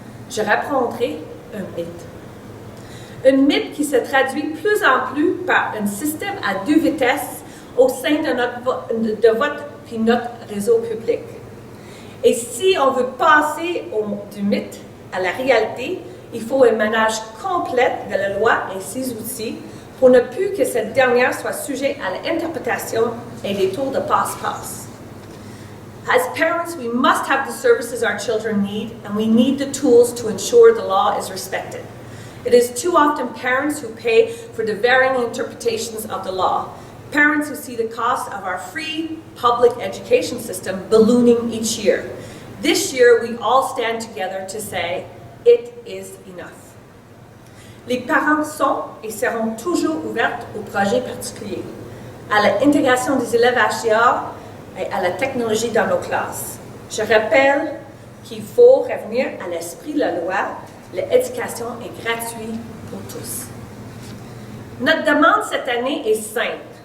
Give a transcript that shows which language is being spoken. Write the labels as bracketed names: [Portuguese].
[French] Je répondrai un mythe. Un mythe qui se traduit plus en plus par un système à deux vitesses au sein de votre et notre réseau public. Et si on veut passer du mythe à la réalité, il faut un ménage complet de la loi et ses outils pour ne plus que cette dernière soit sujet à l'interprétation et les tours de passe-passe. [English] As parents, we must have the services our children need, and we need the tools to ensure the law is respected. It is too often parents who pay for the varying interpretations of the law, parents who see the cost of our free public education system ballooning each year. This year, we all stand together to say, it is enough. [French] Les parents sont et seront toujours ouverts aux projets particuliers, à l'intégration des élèves HCA et à la technologie dans nos classes. Je rappelle qu'il faut revenir à l'esprit de la loi. L'éducation est gratuite pour tous. Notre demande cette année est simple.